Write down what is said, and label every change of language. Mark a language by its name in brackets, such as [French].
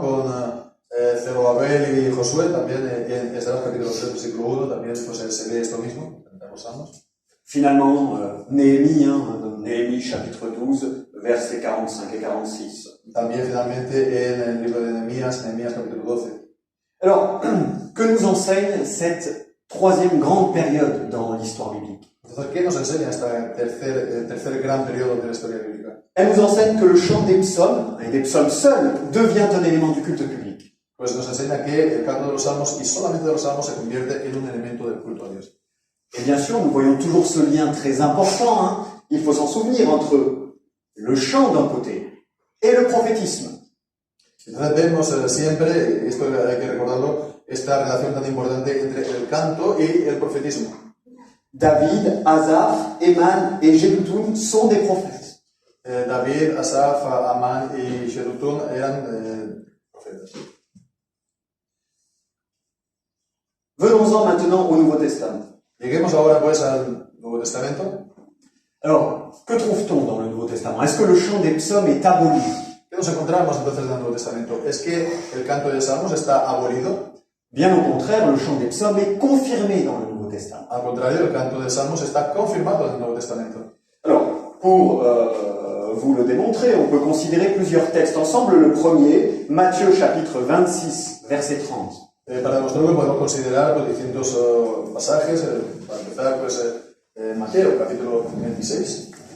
[Spanish] Con Zerubabel y Josué, también en Esdras capítulo 3, versículo 1, también pues, se lee esto mismo, en los salmos. [French] Finalement, Néhémie, chapitre 12, versets 45 et 46. [Spanish] También finalmente en el libro de Nehemías capítulo 12. [French] Alors, que nous enseigne cette troisième grande période dans l'histoire biblique? [Spanish] Entonces, ¿qué nos enseña este tercer gran periodo de la historia bíblica? [French] Elle nous enseigne que le chant des psaumes, et des psaumes seuls, devient un élément du culte public. [Spanish] Pues nos enseña que el canto de los salmos, y solamente de los salmos, se convierte en un elemento del culto a Dios. [French] Et bien sûr, nous voyons toujours ce lien très important, hein, il faut s'en souvenir, entre le chant d'un côté et le prophétisme. [Spanish] Entonces vemos siempre, esto hay que recordarlo, esta relación tan importante entre el canto y el profetismo. [French] David, Asaph, Éman et Jéduthun sont des prophètes. [Spanish] David, Asaph, Amán y Jéduthun eran profetas. [French] Venons-en maintenant au Nouveau Testament. [Spanish] Lleguemos ahora pues al Nuevo Testamento. [French] Alors, que trouve-t-on dans le Nouveau Testament? Est-ce que le chant des psaumes est aboli? [Spanish] ¿Qué nos encontramos entonces en el Nuevo Testamento? ¿Es que el canto de salmos está abolido? [French] Bien au contraire, le chant des psaumes est confirmé dans le Nouveau Testament. [Spanish] Al contrario, el canto de salmos está confirmado en el Nuevo Testamento. [French] Alors, pour vous le démontrer, on peut considérer plusieurs textes ensemble. Le premier, Matthieu chapitre 26, verset 30. [Spanish] Para demostrarlo podemos considerar distintos pasajes. Para empezar, Mateo, capítulo 26.